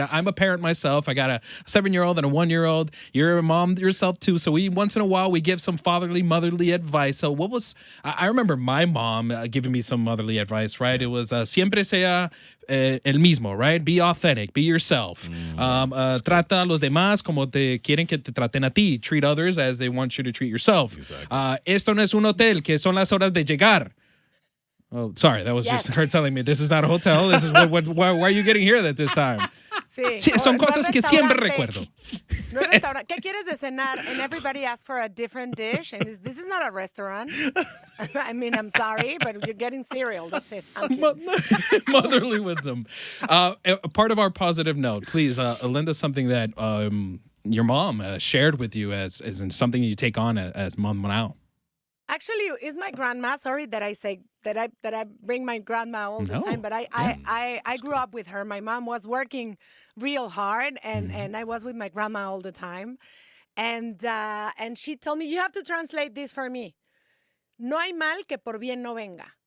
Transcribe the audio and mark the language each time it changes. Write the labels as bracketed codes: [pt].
[en] I'm a parent myself. I got a 7-year-old and a 1-year-old. You're a mom yourself too. So once in a while we give some fatherly, motherly advice. So I remember my mom giving me some motherly advice, right? It was [es] siempre sea el mismo, [en] right? Be authentic, be yourself. [es] Trata a los demás como te quieren que te traten a ti. [en] Treat others as they want you to treat yourself. Exactly. [es] Esto no es un hotel, que son las horas de llegar. [en] Oh, sorry, that was just her telling me this is not a hotel. This is why are you getting here at this time? [es] Sí, son cosas que siempre recuerdo. No es restaurante. ¿Qué quieres de cenar? [en] And everybody asks for a different dish. And this is not a restaurant. I mean, I'm sorry, but you're getting cereal. That's it. Motherly wisdom. Part of our positive note, please, Linda, something that your mom shared with you as in something you take on as mom now. Actually, it's my grandma. Sorry that I say that I bring my grandma all the time, but I grew up with her. My mom was working real hard, and I was with my grandma all the time. And she told me, you have to translate this for me. [es] No hay mal que por bien no venga.